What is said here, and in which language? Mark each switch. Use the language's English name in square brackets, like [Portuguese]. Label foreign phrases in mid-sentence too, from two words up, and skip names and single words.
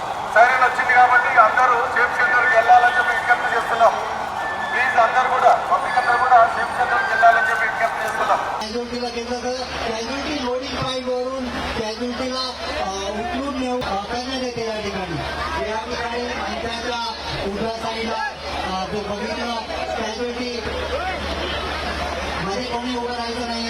[Telugu] సైరన్ వచ్చింది కాబట్టి అందరూ సేఫ్ సెంటర్కి వెళ్ళాలని చెప్పి విజ్ఞప్తి చేస్తున్నాం. ప్లీజ్ అందరూ కూడా పబ్లిక్ అందరూ కూడా సేఫ్ సెంటర్కి వెళ్ళాలని చెప్పి విజ్ఞప్తి చేస్తున్నాం. [Marathi] कॅज्युलिटीला घेतलं तर कॅज्युलिटी लोडिंग पॉईंट वरून कॅज्युलिटीला उचलून करण्यात येते या ठिकाणी. मंचाच्या उजव्या साईडला जो बघितलं कॅज्युलिटी मध्ये कोणी उभं राहायचं नाहीये.